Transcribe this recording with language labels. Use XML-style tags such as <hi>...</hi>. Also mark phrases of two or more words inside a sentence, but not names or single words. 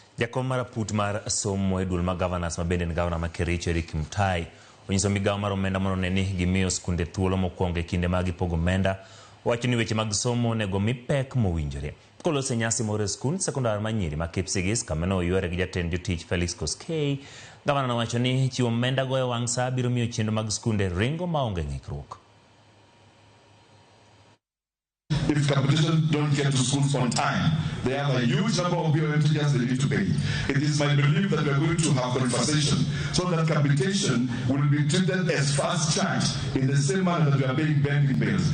<luo>Jakom maraput mar somo e dul ma Gavana ma bende Gavana ma Kericho Eric mutai onyiso migawo mar omenda mondo ne ni gimiyo sikunde thuolo mokwongo e kinde mag pogo omenda. Wacho ni weche mag somo nego mi pek mowinjore. Kolose nyasi moro e skund sekondar manyiri ma Kipsigis kamano oyuore gi jatend jotich Felix Koskei. Gavana nowacho ni chiwo omenda go e wang' sa biro miyo chenro mag skunde ringo maonge ng'ikruok.</luo> <en>If competition don't get to schools on time, they have a huge number of teachers they need to pay. It is my belief that we are going to have conversation so that capitation will be treated as fast charge in the same manner that we are paying banking bills.</en>